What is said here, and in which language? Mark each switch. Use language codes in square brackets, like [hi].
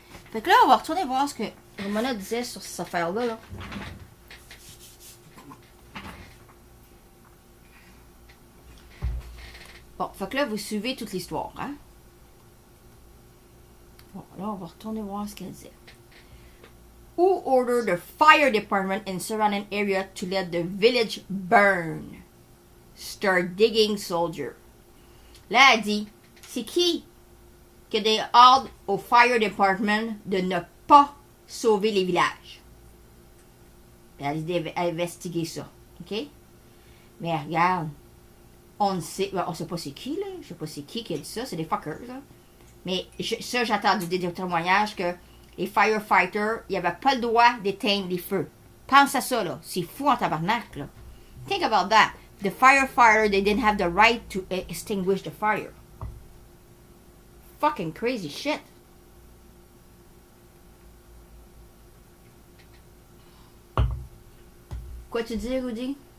[fr] Fait que là, on va retourner voir ce que Romana disait sur cette affaire-là. Là. Bon, fait que là, vous suivez toute l'histoire, hein? Bon, là, on va retourner voir ce qu'elle disait. [en] Who ordered the fire department in surrounding area to let the village burn? Start digging, soldier. [fr] Là, elle dit, c'est qui que des ordres au fire department de ne pas sauver les villages? Elle dit d'investiguer ça, ok? Mais regarde, on ne sait, on sait pas c'est qui, là. Je sais pas c'est qui a dit ça, c'est des fuckers, là. Mais ça, j'ai entendu des témoignages que les firefighters, ils n'avaient pas le droit d'éteindre les feux. Pense à ça, là. C'est fou en tabarnak, là. [en] Think about that. The firefighter, they didn't have the right to extinguish the fire. Fucking crazy shit. [fr] Quoi tu dis, Rudy?